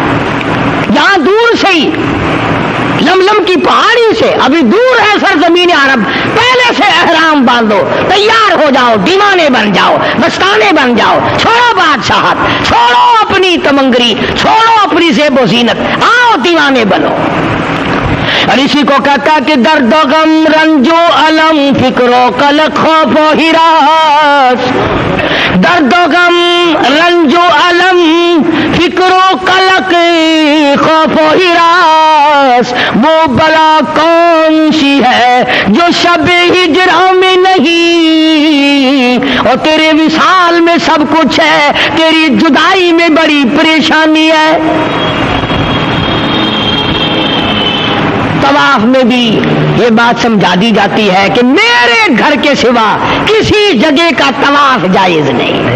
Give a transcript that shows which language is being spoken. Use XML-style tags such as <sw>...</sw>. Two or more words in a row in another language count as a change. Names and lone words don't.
<ur>یہاں دور سے ہی لملم کی پہاڑی سے، ابھی دور ہے سرزمین عرب، پہلے سے احرام باندھو، تیار ہو جاؤ، دیوانے بن جاؤ، مستانے بن جاؤ، چھوڑو بادشاہت، چھوڑو اپنی تمنگری، چھوڑو اپنی زیب و زینت، آؤ دیوانے بنو۔ اور اسی کو کہتا کہ درد و غم، رنج و الم، فکر و قلق، خوف و ہراس۔ درد و غم، رنج و الم، فکر و قلق، خوف و ہراس، وہ بلا کون سی ہے جو شب ہجرا میں نہیں، اور تیرے وصال میں سب کچھ ہے، تیری جدائی میں بڑی پریشانی ہے۔ طواف میں بھی یہ بات سمجھا دی جاتی ہے کہ میرے گھر کے سوا کسی جگہ کا طواف جائز نہیں۔</ur>